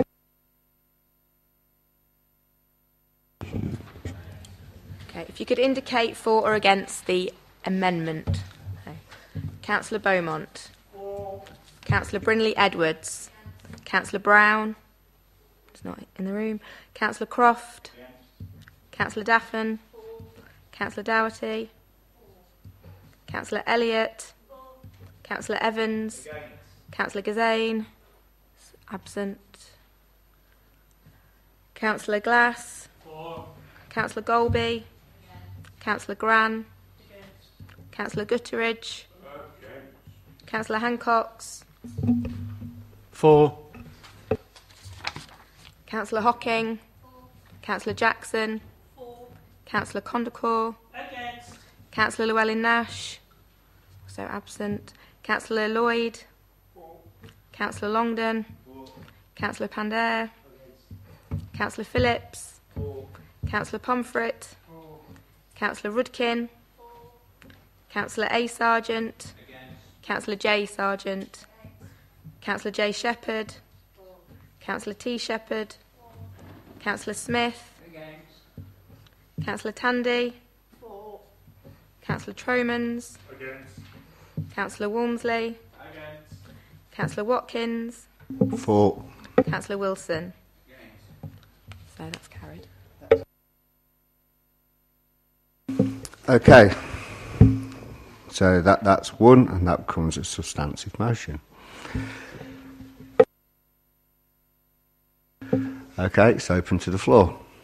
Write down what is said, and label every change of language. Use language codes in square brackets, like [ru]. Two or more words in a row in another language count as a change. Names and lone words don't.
[en] Okay, if you could indicate for or against the amendment. Okay. Councillor Beaumont. Councillor Brindley Edwards. Councillor Brown. He's not in the room. Councillor Croft. Councillor Daffin. Councillor Doherty. Councillor Elliott. Councillor Evans. Councillor Gazane. Absent. Councillor Glass. Councillor Golby. Councillor Gran. Councillor Gutteridge. Councillor Hancox. 4. Councillor Hocking. Councillor Jackson. Councillor Condacor. Councillor Llewellyn-Nash. Also absent. Councillor Lloyd. Councillor Longdon. Councillor Pandair. Councillor Phillips. Councillor Pomfret. Councillor Rudkin. Councillor A. Sargent. Councillor J. Sargent. Councillor J. Shepherd. Councillor T. Shepherd. Councillor Smith. Councillor Tandy. Councillor Tromans. Councillor Walmsley. Councillor Watkins. 4. Councillor Wilson. So that's carried. Okay. So that's one, and that becomes a substantive motion. Okay, it's open to the floor.